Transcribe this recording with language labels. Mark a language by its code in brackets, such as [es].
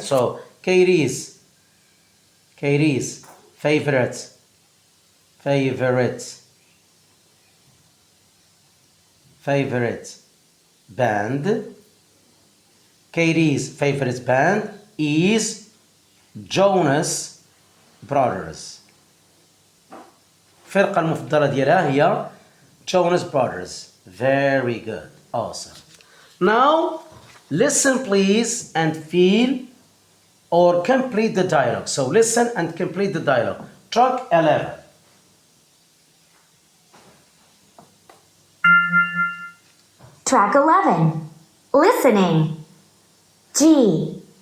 [en] So Katie's favorite band. Katie's favorite band is Jonas Brothers. [ar] الفرقة المفضلة ديالها هي Jonas Brothers. [en] Very good. Awesome. Now, listen please and feel or complete the dialogue. So listen and complete the dialogue. Track 11. Track 11. Listening. G.